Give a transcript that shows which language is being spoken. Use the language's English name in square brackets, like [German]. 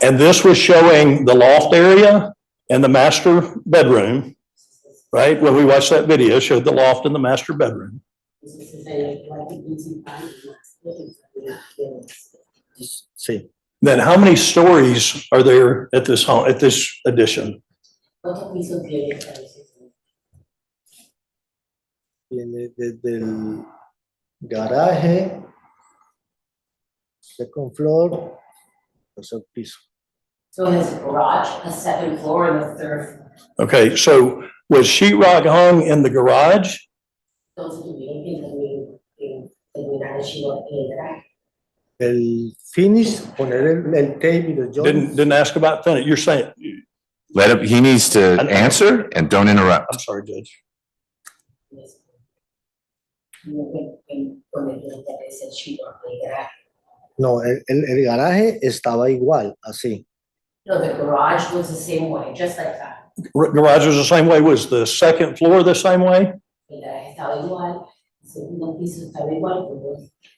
[English] And this was showing the loft area and the master bedroom, right? When we watched that video, showed the loft and the master bedroom. [Spanish] Entonces, es el cuarto principal y más Sí. [English] Then how many stories are there at this home, at this addition? [Spanish] ¿Cuántos pisos tiene esta habitación? Viene desde el garaje, [English] second floor, [Spanish] tercer piso. [English] So it has a garage, a second floor, and a third floor. Okay, so was sheetrock hung in the garage? [Spanish] Entonces tuvieron que terminar el chivo en el garaje. El finish, poner el tape y los joints. [English] Didn't ask about finish. You're saying, Let him, he needs to answer and don't interrupt. I'm sorry, Judge. Yes. [Spanish] Poner el chivo en el garaje. No, el garaje estaba igual, así. [English] No, the garage was the same way, just like that. Garage was the same way. Was the second floor the same way? [Spanish] El garaje estaba igual, el segundo piso estaba igual, pero